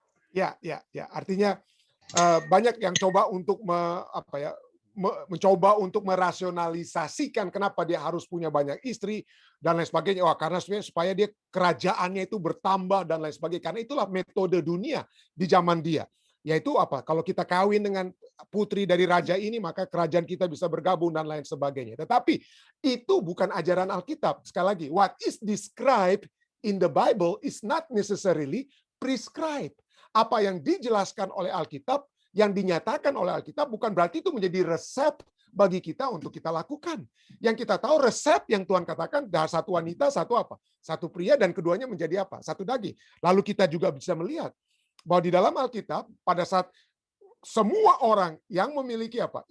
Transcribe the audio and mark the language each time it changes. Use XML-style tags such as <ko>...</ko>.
<id>Ya. Artinya banyak yang coba untuk mencoba untuk merasionalisasikan kenapa dia harus punya banyak istri dan lain sebagainya. Karena supaya dia kerajaannya itu bertambah dan lain sebagainya. Karena itulah metode dunia di zaman dia. Yaitu apa? Kalau kita kawin dengan putri dari raja ini, maka kerajaan kita bisa bergabung dan lain sebagainya. Tetapi itu bukan ajaran Alkitab. Sekali lagi,</id> <en>what is described in the Bible is not necessarily prescribed.</en> <id>Apa yang dijelaskan oleh Alkitab, yang dinyatakan oleh Alkitab, bukan berarti itu menjadi resep bagi kita untuk kita lakukan. Yang kita tahu resep yang Tuhan katakan, satu wanita, satu apa? Satu pria, dan keduanya menjadi apa? Satu daging. Lalu kita juga bisa melihat bahwa di dalam Alkitab, pada saat semua orang yang memiliki apa?</id>